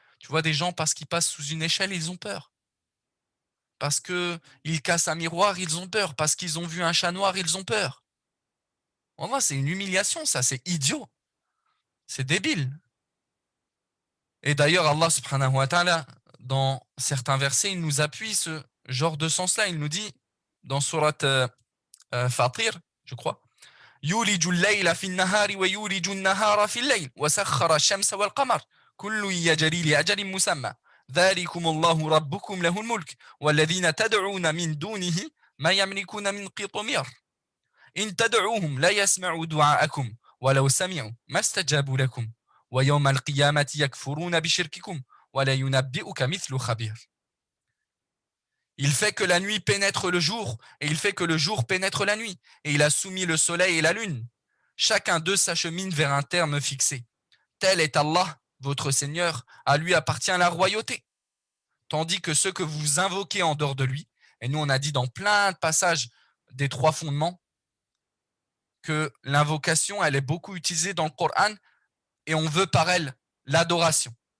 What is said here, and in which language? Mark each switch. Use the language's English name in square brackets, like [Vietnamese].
[French] Tu vois, des gens, parce qu'ils passent sous une échelle, ils ont peur. Parce qu'ils cassent un miroir, ils ont peur. Parce qu'ils ont vu un chat noir, ils ont peur. En vrai, c'est une humiliation, ça, c'est idiot. C'est débile. Et d'ailleurs, Allah subhanahu wa ta'ala, dans certains versets, il nous appuie ce genre de sens-là. Il nous dit, dans surat Fatir, je crois, [Arabic] يولج الليل في النهار ويولج النهار في الليل وسخر الشمس والقمر كل يجري لأجل مسمى ذلكم الله ربكم له الملك والذين تدعون من دونه ما يملكون من قطمير إن تدعوهم لا يسمعوا دعاءكم ولو سمعوا ما استجابوا لكم ويوم القيامة يكفرون بشرككم ولا ينبئك مثل خبير. [French] Il fait que la nuit pénètre le jour, et il fait que le jour pénètre la nuit. Et il a soumis le soleil et la lune. Chacun d'eux s'achemine vers un terme fixé. Tel est Allah, votre Seigneur, à lui appartient la royauté. Tandis que ceux que vous invoquez en dehors de lui, et nous on a dit dans plein de passages des trois fondements, que l'invocation, elle est beaucoup utilisée dans le Coran, et on veut par elle l'adoration.